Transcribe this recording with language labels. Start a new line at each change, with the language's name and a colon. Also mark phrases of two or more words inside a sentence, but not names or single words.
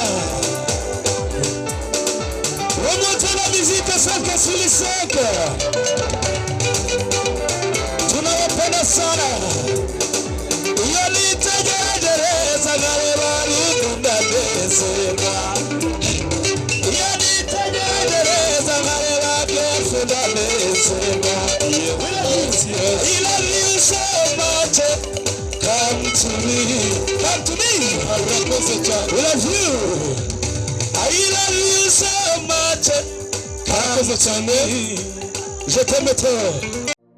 French: remonte la musique
Kinyarwanda: 5
Swahili: tunawapenda sana
Kinyarwanda: yanitegereza nkareba rukunda ndezerwa yanitegereza nkareba byose ndamezerwa
English: I love you so much come to me
Kinyarwanda: urakoze cyane
English: I love you I love you so much
Kinyarwanda: urakoze cyane
French: je t'aime trop